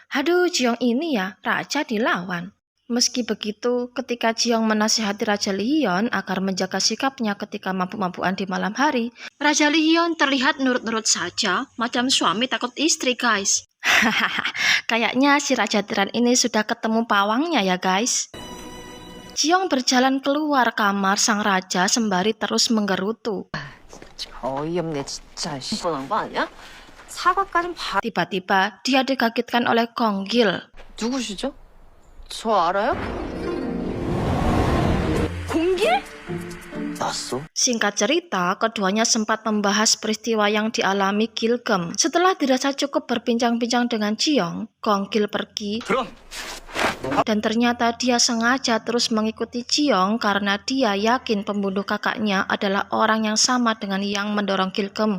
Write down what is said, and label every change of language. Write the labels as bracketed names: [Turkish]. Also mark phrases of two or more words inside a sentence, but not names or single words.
[Indonesian] Aduh, Jiong ini ya, raja dilawan. Meski begitu, ketika Jiong menasihati Raja Lihyun agar menjaga sikapnya ketika mabuk-mabukan di malam hari, Raja Lihyun terlihat nurut-nurut saja, macam suami takut istri, guys. Hahaha, kayaknya si Raja Tiran ini sudah ketemu pawangnya ya, guys. Jiong berjalan keluar kamar sang raja sembari terus menggerutu. [Korean] 어이없네 진짜. 뻔한 거 아니야? 사과까진 바... [Indonesian] Tiba-tiba, dia dikagetkan oleh Konggil. [Korean] 누구시죠? 저 알아요? 공길? 났어? [Indonesian] Singkat cerita, keduanya sempat membahas peristiwa yang dialami Gilgem. Setelah dirasa cukup berbincang-bincang dengan Jiong, Konggil pergi [Korean] 그럼 [Indonesian] dan ternyata dia sengaja terus mengikuti Jiong karena dia yakin pembunuh kakaknya adalah orang yang sama dengan yang mendorong Gilgem.